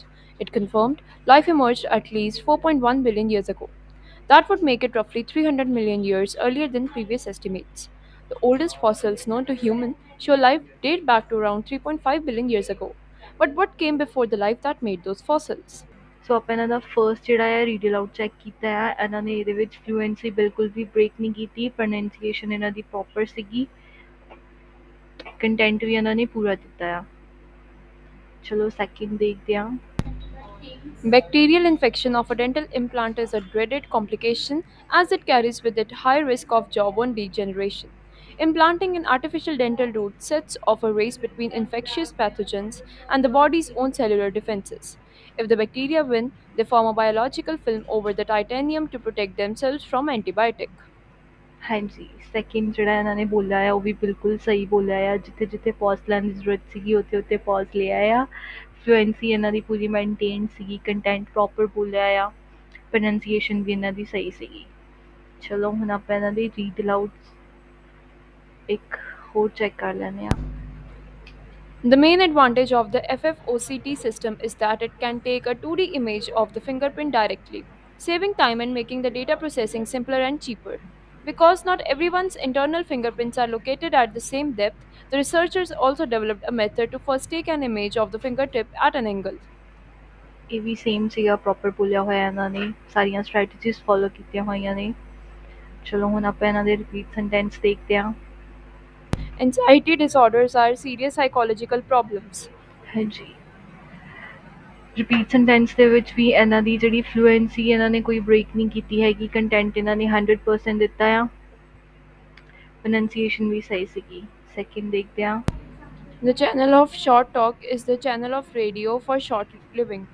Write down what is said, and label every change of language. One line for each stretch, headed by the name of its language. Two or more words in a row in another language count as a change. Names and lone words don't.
English: It confirmed life emerged at least 4.1 billion years ago. That would make it roughly 300 million years earlier than previous estimates. The oldest fossils known to humans show life date back to around 3.5 billion years ago. But what came before the life that made those fossils?
Punjabi: So ਆਪਾਂ ਇਹਨਾਂ ਦਾ ਫਰਸਟ ਜਿਹੜਾ ਹੈ
English: read aloud
Punjabi: ਚੈੱਕ ਕੀਤਾ ਹੈ ਇਹਨਾਂ ਨੇ ਇਹਦੇ ਵਿੱਚ ਫਲੂਐਂਸੀ ਬਿਲਕੁਲ ਵੀ ਬ੍ਰੇਕ ਨਹੀਂ ਕੀਤੀ ਪ੍ਰੋਨੰਸੀਏਸ਼ਨ ਇਹਨਾਂ ਦੀ ਪ੍ਰੋਪਰ ਸੀਗੀ ਕੰਟੈਂਟ ਵੀ ਇਹਨਾਂ ਨੇ ਪੂਰਾ ਦਿੱਤਾ ਆ ਚਲੋ ਸੈਕਿੰਡ ਦੇਖਦੇ ਹਾਂ.
English: Bacterial infection of a dental implant is a dreaded complication as it carries with it high risk of jawbone degeneration. Implanting an artificial dental root sets off a race between infectious pathogens and the body's own cellular defenses. If the bacteria win, they form a biological film over the titanium to protect themselves from antibiotic.
Punjabi: ਹਾਂਜੀ, ਸੈਕਿੰਡ ਜਿਹੜਾ ਇਹਨਾਂ ਨੇ ਬੋਲਿਆ ਆ ਉਹ ਵੀ ਬਿਲਕੁਲ ਸਹੀ ਬੋਲਿਆ ਆ ਜਿੱਥੇ-ਜਿੱਥੇ ਪੌਜ਼ ਲੈਣ ਦੀ ਜ਼ਰੂਰਤ ਸੀਗੀ ਉੱਥੇ-ਉੱਥੇ ਪੌਜ਼ ਲਿਆ ਆ ਫਲੂਐਂਸੀ ਇਹਨਾਂ ਦੀ ਪੂਰੀ ਮੇਨਟੇਨ ਸੀਗੀ
English: content proper
Punjabi: ਬੋਲਿਆ ਆ ਪ੍ਰੋਨੰਸੀਏਸ਼ਨ ਵੀ ਇਹਨਾਂ ਦੀ ਸਹੀ ਸੀਗੀ. ਚਲੋ ਹੁਣ ਆਪਾਂ ਇਹਨਾਂ ਦੀ
English: read aloud
Punjabi: ਇੱਕ ਹੋਰ ਚੈੱਕ ਕਰ ਲੈਂਦੇ ਆ.
English: The main advantage of the FFOCT system is that it can take a 2D image of the fingerprint directly, saving time and making the data processing simpler and cheaper. Because not everyone's internal fingerprints are located at the same depth, the researchers also developed a method to first take an image of the fingertip at an angle.
Punjabi: ਇਹ ਵੀ ਸੇਮ ਸੀਗਾ ਪ੍ਰੋਪਰ ਬੋਲਿਆ ਹੋਇਆ ਇਹਨਾਂ ਨੇ ਸਾਰੀਆਂ
English: strategies follow
Punjabi: ਕੀਤੀਆਂ ਹੋਈਆਂ ਨੇ. ਚਲੋ ਹੁਣ ਆਪਾਂ ਇਹਨਾਂ ਦੇ
English: repeat sentence
Punjabi: ਦੇਖਦੇ ਹਾਂ.
English: Anxiety disorders are serious psychological problems.
Punjabi: ਹਾਂਜੀ,
English: repeat sentence
Punjabi: ਦੇ ਵਿੱਚ ਵੀ ਇਹਨਾਂ ਦੀ ਜਿਹੜੀ ਫਲੂਐਂਸੀ ਇਹਨਾਂ ਨੇ ਕੋਈ ਬ੍ਰੇਕ ਨਹੀਂ ਕੀਤੀ ਹੈਗੀ ਕੰਟੈਂਟ ਇਹਨਾਂ ਨੇ 100% ਦਿੱਤਾ ਆ ਪ੍ਰੋਨੰਸੀਏਸ਼ਨ ਵੀ ਸਹੀ ਸੀਗੀ. ਸੈਕਿੰਡ ਦੇਖਦੇ ਹਾਂ.
English: The channel of short talk is the channel of radio for short living.